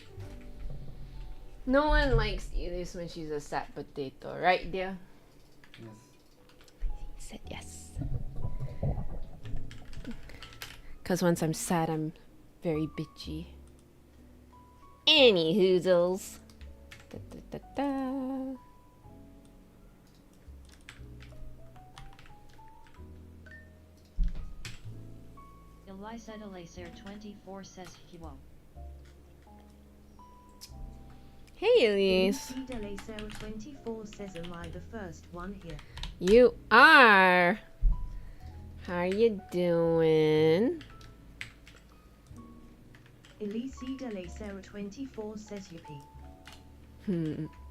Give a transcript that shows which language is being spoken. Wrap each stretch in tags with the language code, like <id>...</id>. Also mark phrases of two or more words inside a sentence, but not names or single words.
<en>No one likes Elise when she's a sad potato, right, dear? Yes. He said yes. Because once I'm sad, I'm very bitchy. Any hoozles. Da, da, da, da. Elisa Delacer 24 says he won't. Hey, Elise. Delacer 24 says, am I the first one here? You are. How you doing? Elise Delacer 24 says, yippee.</en>